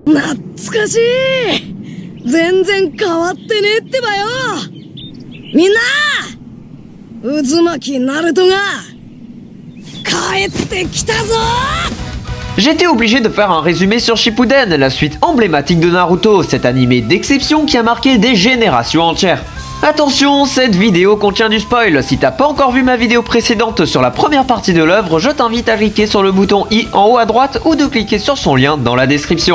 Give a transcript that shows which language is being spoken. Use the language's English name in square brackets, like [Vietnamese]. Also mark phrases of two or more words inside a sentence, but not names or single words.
[Japanese] 懐かしい。全然変わってねえってばよ。みんな渦巻きナルトが帰ってきたぞ。 [French] J'étais obligé de faire un résumé sur Shippuden, la suite emblématique de Naruto, cet animé d'exception qui a marqué des générations entières. Attention, cette vidéo contient du spoil. Si t'as pas encore vu ma vidéo précédente sur la première partie de l'œuvre, je t'invite à cliquer sur le bouton I en haut à droite ou de cliquer sur son lien dans la description.